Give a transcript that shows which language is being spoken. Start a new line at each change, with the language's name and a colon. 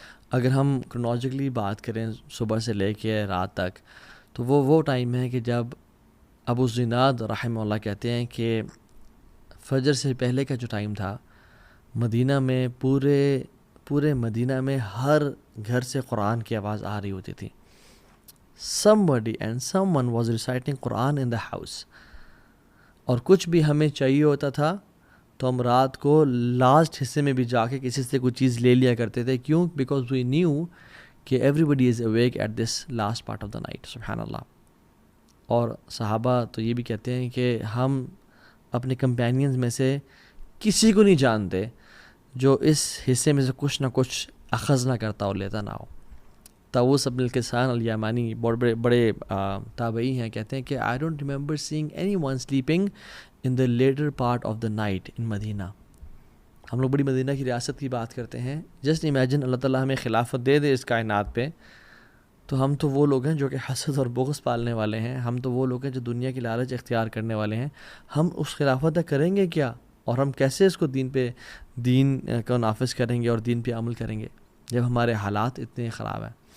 Urdu: اگر ہم کرونالوجیکلی بات کریں صبح سے لے کے رات تک، تو وہ ٹائم ہے کہ جب ابو زناد رحمہ اللہ کہتے ہیں کہ فجر سے پہلے کا جو ٹائم تھا مدینہ میں، پورے مدینہ میں ہر گھر سے قرآن کی آواز آ رہی ہوتی تھی.
English: somebody and someone was reciting Quran in the house.
Urdu: اور کچھ بھی ہمیں چاہیے ہوتا تھا تو ہم رات کو لاسٹ حصے میں بھی جا کے کسی سے کوئی چیز لے لیا کرتے تھے. کیوں؟
English: Because we knew کہ everybody is awake at this last part of the night.
Urdu: سبحان اللہ. اور صحابہ تو یہ بھی کہتے ہیں کہ ہم اپنے کمپینینز میں سے کسی کو نہیں جانتے جو اس حصے میں سے کچھ نہ کچھ اخذ نہ کرتا اور لیتا نہ ہو. طاووس بن کیسان الیمانی بڑے تابعی ہیں، کہتے ہیں کہ
English: I don't remember seeing anyone sleeping in the later part of the night in Medina.
Urdu: ہم لوگ بڑی مدینہ کی ریاست کی بات کرتے ہیں. جسٹ امیجن اللہ تعالیٰ ہمیں خلافت دے دے اس کائنات پہ، تو ہم تو وہ لوگ ہیں جو کہ حسد اور بغض پالنے والے ہیں. ہم تو وہ لوگ ہیں جو دنیا کی لالچ اختیار کرنے والے ہیں. ہم اس خلافت کا کریں گے کیا، اور ہم کیسے اس کو دین کو نافذ کریں گے اور دین پہ عمل کریں گے جب ہمارے حالات اتنے خراب ہیں.